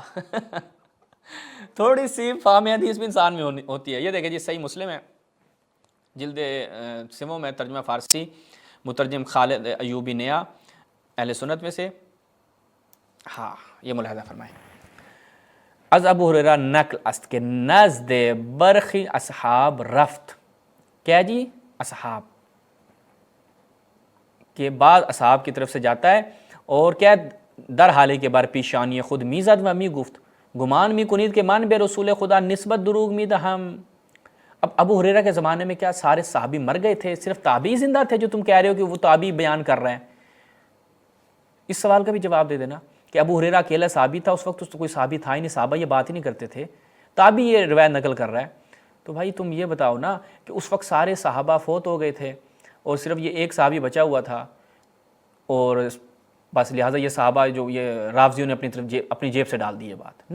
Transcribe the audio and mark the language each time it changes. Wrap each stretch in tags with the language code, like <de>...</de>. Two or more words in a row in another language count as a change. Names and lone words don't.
<ur>تھوڑی سی فہم حدیث بھی انسان میں ہوتی ہے. یہ دیکھیں جی صحیح مسلم ہے جلد سمو میں ترجمہ فارسی مترجم خالد ایوبی نیا اہل سنت میں سے. ہاں یہ ملاحظہ فرمائیں.</ur> <fa>از ابو ہریرہ نقل است کے نزد برخی اصحاب رفت.</fa> <ur>کیا جی؟ اصحاب کے بعد اصحاب کی طرف سے جاتا ہے اور کیا</ur> <fa>در حالے کے بار پیشانی خود میزد و می گفت گمان می کنید کہ من بے رسول خدا نسبت دروغ می دہم.</fa> <ur>اب ابو ہریرہ کے زمانے میں کیا سارے صحابی مر گئے تھے, صرف تابعی زندہ تھے جو تم کہہ رہے ہو کہ وہ تابعی بیان کر رہے ہیں؟ اس سوال کا بھی جواب دے دینا کہ ابو ہریرہ اکیلا صحابی تھا اس وقت, تو کوئی صحابی تھا ہی نہیں, صحابہ یہ بات ہی نہیں کرتے تھے, تابعی یہ روایت نقل کر رہا ہے. تو بھائی تم یہ بتاؤ نا کہ اس وقت سارے صحابہ فوت ہو گئے تھے اور صرف یہ ایک صحابی بچا ہوا تھا, اور بس لہٰذا یہ صحابہ جو یہ رافضیوں نے اپنی طرف اپنی جیب سے ڈال دی یہ بات.</ur>